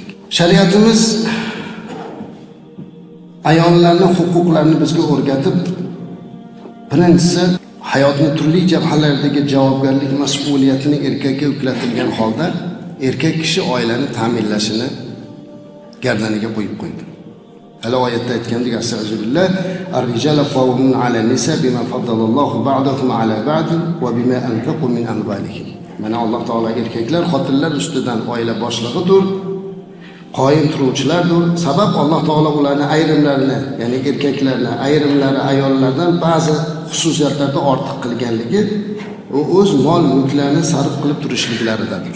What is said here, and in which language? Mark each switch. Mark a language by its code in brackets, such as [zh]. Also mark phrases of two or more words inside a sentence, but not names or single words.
[uz] Shariatimiz ayollarning huquqlarini bizga o'rgatib, birinchisi hayotning turli jabhalaridagi javobgarlik mas'uliyatini erkakka yuklatilgan holda erkak kishi oilani ta'minlashini gardaniga qo'yib qo'ydi. Hali oyatda aytgandek, astag'firullah, [ar] الرجال قوامون على النساء بما فضل الله بعضهم على بعض وبما أنفقوا من أموالهم. [uz] Mana Alloh taolo erkaklar xotinlar ustidan oila boshlig'idir, qoyim turuvchilardir. Sabab Alloh taolo ularni ayrimlarini, ya'ni erkaklarni ayrimlari ayollardan ba'zi xususiyatlarda ortiq qilganligi va o'z mol mulklarini sarf qilib turishliklaridadir.